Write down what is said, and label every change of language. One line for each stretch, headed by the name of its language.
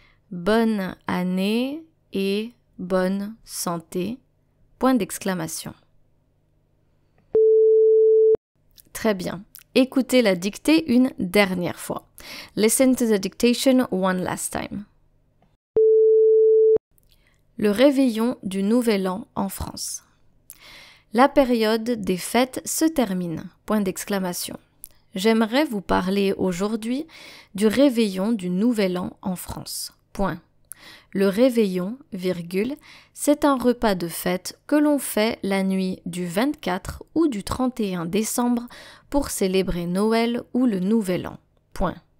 French: Bonne année et bonne santé. Point d'exclamation. Très bien. Écoutez la dictée une dernière fois.
English: Listen to the dictation one last time.
French: Le réveillon du Nouvel An en France. La période des fêtes se termine. Point d'exclamation. J'aimerais vous parler aujourd'hui du réveillon du Nouvel An en France. Point. Le réveillon, virgule, c'est un repas de fête que l'on fait la nuit du 24 ou du 31 décembre pour célébrer Noël ou le Nouvel An. Point.